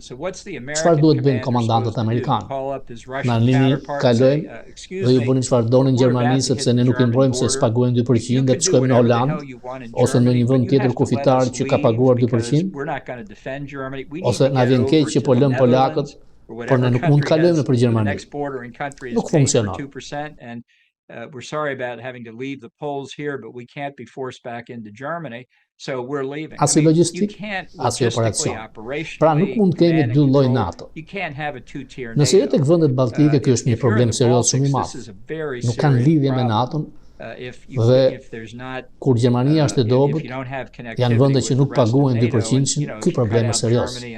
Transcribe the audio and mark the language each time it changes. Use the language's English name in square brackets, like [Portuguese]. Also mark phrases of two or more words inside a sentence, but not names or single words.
[Albanian] Çfarë duhet bëjnë komandantët amerikanë? Na lini kalojmë dhe ju bëni çfarë donin Gjermani sepse ne nuk i mbrojmë se s'paguajnë 2% dhe të shkojmë në Holandë ose në një vend tjetër kufitar që ka paguar 2%? Ose na vjen keq që po lëm polakët, por ne nuk mund të kalojmë nëpër Gjermani. Nuk funksionon. [English] We're sorry about having to leave the polls here, but we can't be forced back into Germany. So we're leaving. [Albanian] As logistik, as operacion. Pra nuk mund të kemi dy lloj NATO. Nëse jetë tek vendet balltike, kjo është një problem serioz shumë i madh. Nuk kanë lidhje me NATO-n. Dhe kur Gjermania është e dobët, janë vende që nuk paguajnë 2%, ky problem është serioz.